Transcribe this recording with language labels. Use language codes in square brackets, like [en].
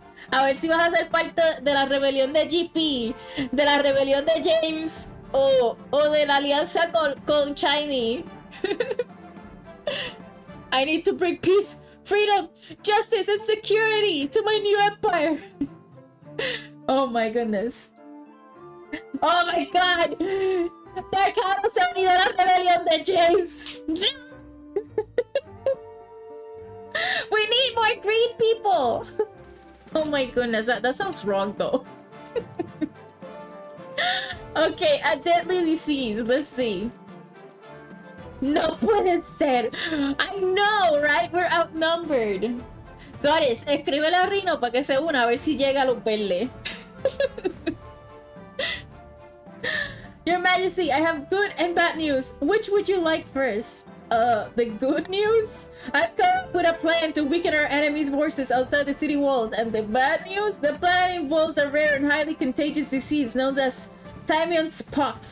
[es] A ver si vas a ser parte de la rebelión de GP, de la rebelión de James o de la alianza con Shiny. [en] I need to bring peace, freedom, justice, and security to my new empire. Oh my goodness. Oh my god. [es] Darkado se ha unido a la rebelión de James. [en] We need more green people. Oh my goodness, that sounds wrong though. Okay, a deadly disease. Let's see. [es] No puede ser. [en] I know, right? We're outnumbered. [es] Goddess, escríbele a Rino para que se una a ver si llega a los verdes. [en] Your Majesty, I have good and bad news. Which would you like first? The good news? I've come up with a plan to weaken our enemies' forces outside the city walls. And the bad news? The plan involves a rare and highly contagious disease known as Tymion's pox.